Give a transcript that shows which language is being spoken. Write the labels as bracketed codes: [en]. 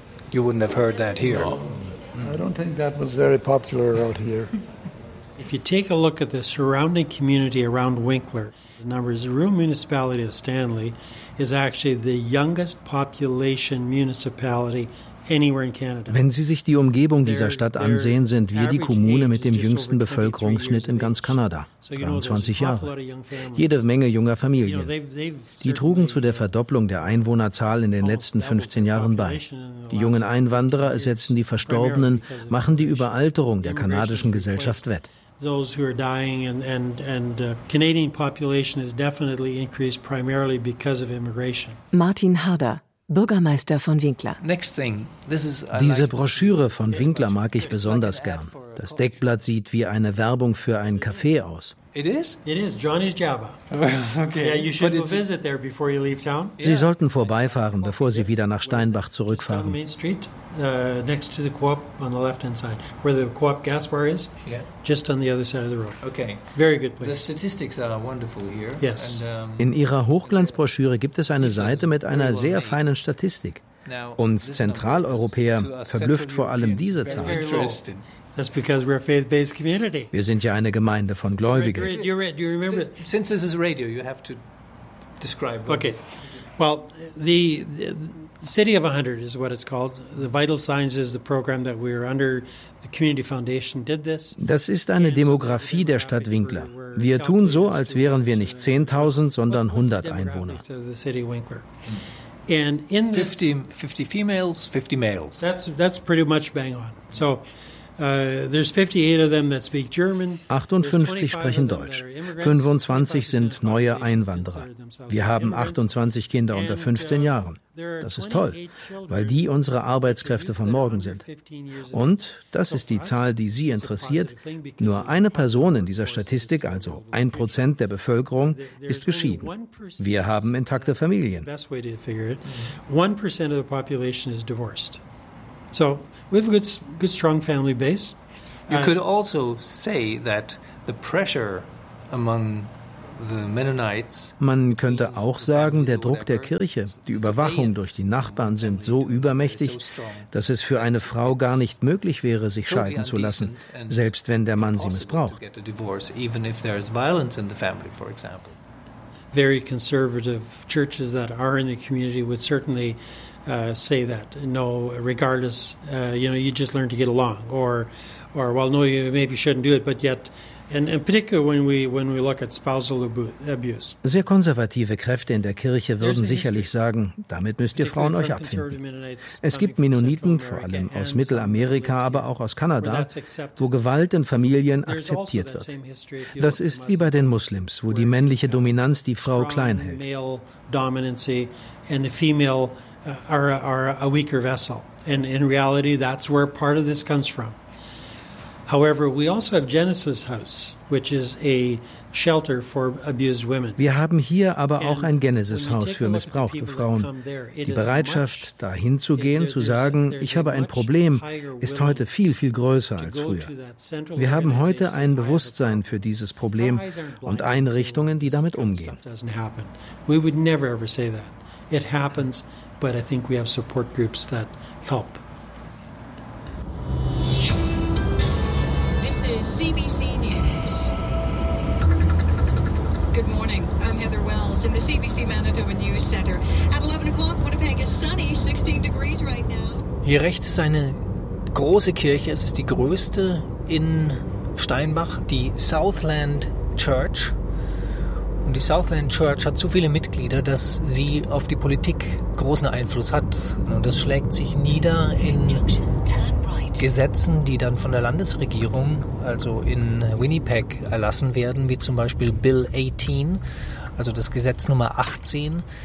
[en] You wouldn't have heard that here. No. I don't think that was very popular out here. If you take a look at the surrounding community around Winkler, the numbers, the rural municipality of Stanley is actually the youngest population municipality anywhere in Canada. [de] Wenn Sie sich die Umgebung dieser Stadt ansehen, sind wir die Kommune mit dem jüngsten Bevölkerungsschnitt in ganz Kanada, 23 Jahre. Jede Menge junger Familien. Die trugen zu der Verdopplung der Einwohnerzahl in den letzten 15 Jahren bei. Die jungen Einwanderer ersetzen die Verstorbenen, machen die Überalterung der kanadischen Gesellschaft wett. [en] Those who are dying and Canadian population is definitely increased primarily because of immigration. [de] Martin Harder, Bürgermeister von Winkler. [en] Next thing, this is, [de] diese Broschüre von Winkler mag ich besonders gern. Das Deckblatt sieht wie eine Werbung für einen Café aus. [en] It is? It is. Johnny's Java. Okay. Yeah, you should visit there before you leave town. [de] Sie sollten vorbeifahren, bevor Sie wieder nach Steinbach zurückfahren. [en] Main Street, next to the Co-op on the left-hand side, where the Co-op gas bar is. Yeah. Just on the other side of the road. Okay. Very good place. The statistics are wonderful here. Yes. [de] In Ihrer Hochglanzbroschüre gibt es eine Seite mit einer sehr feinen Statistik. Uns Zentraleuropäer verblüfft vor allem diese Zahl. [en] That's because we're a faith-based community. [de] Wir sind ja eine Gemeinde von Gläubigen. [en] You remember? Since this is radio, you have to describe. Okay. Well, the City of 100 is what it's called. The Vital Signs is the program that we're under. The Community Foundation did this. [de] Das ist eine Demografie der Stadt Winkler. Wir tun so, als wären wir nicht 10.000, sondern 100 Einwohner. [en] So the City of Winkler. And in this, 50 females, 50 males. That's pretty much bang on. So. There's 58 of them that speak German. [de] 58 sprechen Deutsch. 25 sind neue Einwanderer. Wir haben 28 Kinder unter 15 Jahren. Das ist toll, weil die unsere Arbeitskräfte von morgen sind. Und, das ist die Zahl, die Sie interessiert, nur eine Person in dieser Statistik, also 1% der Bevölkerung, ist geschieden. Wir haben intakte Familien. [en] 1% of the population is divorced. So, we have a good strong family base. You could also say that the pressure among the Mennonites. [de] Man könnte auch sagen, der Druck der Kirche, die Überwachung durch die Nachbarn sind so übermächtig, dass es für eine Frau gar nicht möglich wäre, sich scheiden zu lassen, selbst wenn der Mann sie missbraucht. [en] Even if there is violence in the family, for example. Very conservative churches that are in the community would certainly say that, no, regardless, you know, you just learn to get along, or well, no, you maybe shouldn't do it, but yet, and in particular when we look at spousal abuse. [de] Sehr konservative Kräfte in der Kirche würden sicherlich sagen, damit müsst ihr Frauen euch abfinden. Es gibt Mennoniten, vor allem aus Mittelamerika, aber auch aus Kanada, wo Gewalt in Familien akzeptiert wird. Das ist wie bei den Muslims, wo die männliche Dominanz die Frau klein hält. [en] Male dominancy and the female are a weaker vessel. And in reality, that's where part of this comes from. However, we also have Genesis House, which is a shelter for abused women. [de] Wir haben hier aber auch ein Genesis-Haus für missbrauchte Frauen. Die Bereitschaft, dahin zu gehen, zu sagen, ich habe ein Problem, ist heute viel, viel größer als früher. Wir haben heute ein Bewusstsein für dieses Problem und Einrichtungen, die damit umgehen. [en] We would never ever say that. It happens, but I think we have support groups that help. This is CBC News. Good morning. I'm Heather Wells in the CBC Manitoba News Center. At 11 o'clock, Winnipeg is sunny, 16 degrees right now. [de] Hier rechts ist eine große Kirche. Es ist die größte in Steinbach, die Southland Church. Und die Southland Church hat so viele Mitglieder, dass sie auf die Politik großen Einfluss hat. Und das schlägt sich nieder in Gesetzen, die dann von der Landesregierung, also in Winnipeg, erlassen werden, wie zum Beispiel Bill 18, also das Gesetz Nummer 18.